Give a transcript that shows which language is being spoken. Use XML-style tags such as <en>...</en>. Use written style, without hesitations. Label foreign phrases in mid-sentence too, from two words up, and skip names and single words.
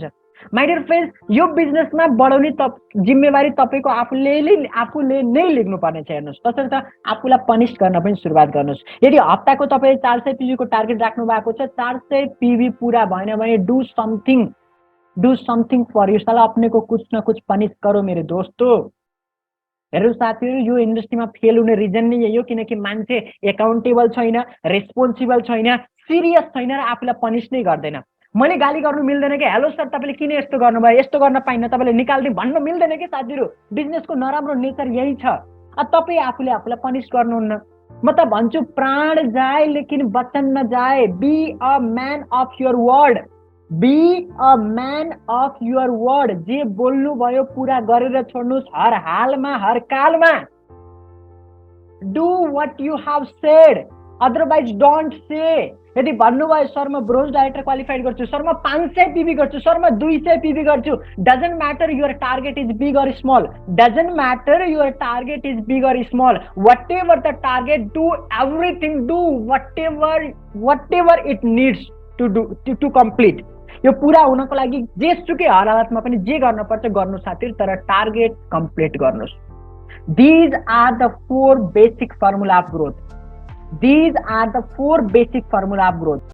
<en>My dear friends,</en> <ne>यो बिजनेसमा बढाउने जिम्मेवारी तपाईँको आफूले नै लिनुपर्ने छ। हेर्नुहोस्, तसर्थ आफूलाई पनिस गर्न पनि सुरुवात गर्नुहोस्। यदि हप्ताको तपाईँले 400 पिबीको टार्गेट राख्नु भएको छ, 400 पिबी पुरा भएन भने</ne> <en>do something for you.</en> <hi>साला अपने को कुछ न कुछ पनिस करो</hi> <ne>मेरो दोस्तो। हेर्नु साथीहरू, यो इन्डस्ट्रीमा फेल हुने रिजन नै यही हो, किनकि मान्छे एकाउन्टेबल छैन, रेस्पोन्सिबल छैन, सिरियस छैन र आफूलाई पनिस नै गर्दैन। मैले गाली गर्नु मिल्दैन कि</ne> <en>hello sir</en> <ne>तपाईँले किन यस्तो गर्नुभयो, यस्तो गर्न पाइन्न, तपाईँले निकाल्दै भन्नु मिल्दैन कि साथीहरू। बिजनेसको नराम्रो नेचर यही छ। तपाईँ आफूलाई पनिस गर्नुहुन्न। म त भन्छु</ne> <hi>प्राण जाए लेकिन वचन नजाए।</hi> <en>Be a man of your word, be a man of your word.</en> <ne>जे बोल्नुभयो पुरा गरेर छोड्नुहोस्, हर हालमा हर कालमा।</ne> <en>Do what you have said. Otherwise don't say.</en> <ne>यदि भन्नुभयो सर म</ne> <en>bronze director qualified</en> <ne>गर्छु, सर म 500 पीबी गर्छु, सर म 200 पीबी गर्छु,</ne> <en>doesn't matter your target is big or small, Doesn't matter your target is big or small, whatever the target, do everything, do whatever it needs to do to complete.</en> <ne>यो पुरा हुनको लागि जेसुकै हालतमा पनि जे गर्न पर्छ गर्नु साथीहरु, तर</ne> <en>target complete</en> <ne>गर्नुस्।</ne> <en>These are the 4 basic formula of growth. These are the 4 basic formula of growth.</en>